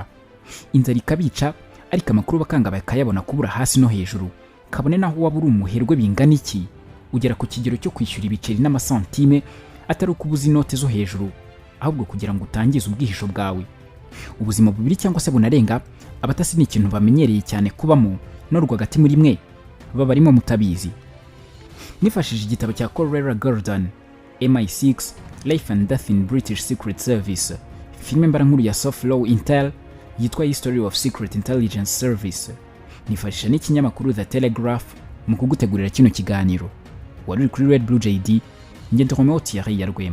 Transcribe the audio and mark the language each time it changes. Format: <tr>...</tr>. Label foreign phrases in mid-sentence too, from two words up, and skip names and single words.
<rw>Inzara ikabica ariko amakuru bakanga bakayabona kubura hasi no hejuru, kabone naho waba uri umuherwe bingana iki, ugera ku kigero cyo kwishyura ibiceri n'amasantime atari ukubuza inote zo hejuru, ahubwo kugira ngo utangize ubwihisho bwawe. Ubuzima bubiri cyangwa se bunarenga, abatasi ni ikintu bamenyereye cyane kubamo, no rwagati muri mwe baba barimo mutabizi. Nifashishije igitabo cya Colera Gordon, MI6 Life and Death in British Secret Service, filime mbarankuru ya Soft Law Intel yitwa History of Secret Intelligence Service, nifashisha n'ikinyamakuru The Telegraph mu kugutegurira kino kiganiro. Wari kuri Red Blue JD, njye Romeo Thierry Yarwema.</rw>